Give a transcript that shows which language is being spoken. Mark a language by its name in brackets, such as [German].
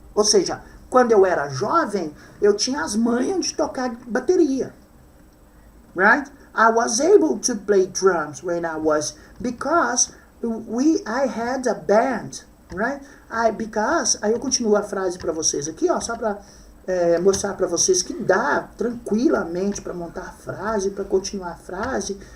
[Portuguese] Ou seja, quando eu era jovem, eu tinha as manhas de tocar bateria. [English] Right? I was able to play drums when I was, because I had a band. Right? [Portuguese] Because, aí eu continuo a frase para vocês aqui, ó, só para mostrar para vocês que dá tranquilamente para montar a frase, para continuar a frase.